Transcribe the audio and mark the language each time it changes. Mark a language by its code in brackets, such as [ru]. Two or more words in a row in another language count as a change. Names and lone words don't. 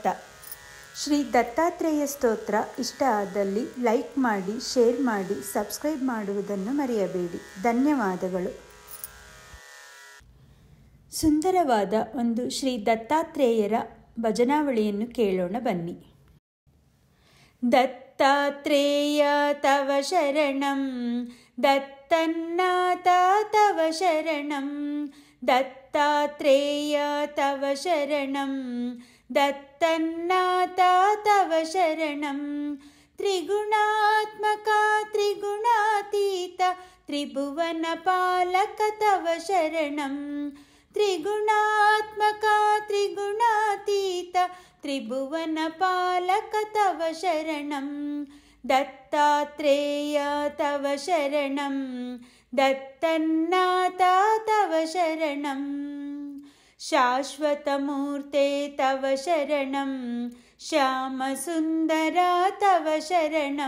[kn] ಶ್ರೀ ದತ್ತಾತ್ರೇಯ ಸ್ತೋತ್ರ ಇಷ್ಟ ಆದಲ್ಲಿ ಲೈಕ್ ಮಾಡಿ, ಶೇರ್ ಮಾಡಿ, ಸಬ್ಸ್ಕ್ರೈಬ್ ಮಾಡುವುದನ್ನು ಮರೆಯಬೇಡಿ. ಧನ್ಯವಾದಗಳು. ಸುಂದರವಾದ ಒಂದು ಶ್ರೀ ದತ್ತಾತ್ರೇಯರ ಭಜನಾವಳಿಯನ್ನು ಕೇಳೋಣ ಬನ್ನಿ. [sa] ದತ್ತಾತ್ರೇಯ ತವ ಶರಣಂ ದತ್ತನ್ನಾಥ ತವ ಶರಣಂ ದತ್ತಾತ್ರೇಯ ತವ ಶರಣಂ ದತ್ತನ್ನಾಥ ತವ ಶರಣಂ ತ್ರಿಗುಣಾತ್ಮಕ ತ್ರಿಗುಣಾತೀತ ತ್ರಿಭುವನ ಪಾಲಕ ತವ ಶರಣಂ ತ್ರಿಗುಣಾತ್ಮಕ ತ್ರಿಗುಣಾತೀತ ತ್ರಿಭುವನ ಪಾಲಕ ತವ ಶರಣಂ ದತ್ತಾತ್ರೇಯ ತವ ಶರಣಂ ದತ್ತನ್ನಾಥ ತವ ಶರಣಂ ಶಾಶ್ವತ ಮೂರ್ತೆ ತವ ಶರಣಂ ಶ್ಯಾಮಸುಂದರ ತವ ಶರಣಂ